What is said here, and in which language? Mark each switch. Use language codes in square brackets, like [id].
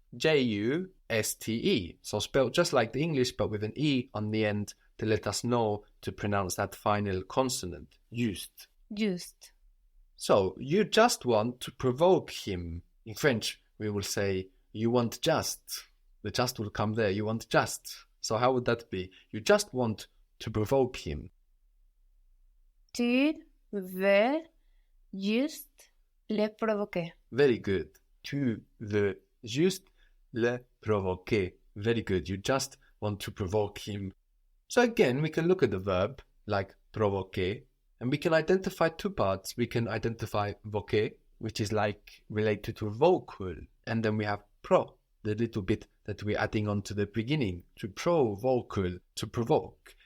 [en] J-U-S-T-E. So spelled just like the English, but with an E on the end to let us know to pronounce that final consonant. [fr] Juste. [en] Just. So you just want to provoke him. In French, we will say you want just. The just will come there. You want just. So how would that be? You just want to provoke him. [fr] Tu veux juste le provoquer. [en] Very good. [fr] Tu veux juste le provoquer. [en] Very good. You just want to provoke him. So again, we can look at the verb like provoquer, and we can identify two parts. We can identify voquer, which is like related to vocal, and then we have pro, the little bit that we're adding on to the beginning, to pro-vocal, to provoke.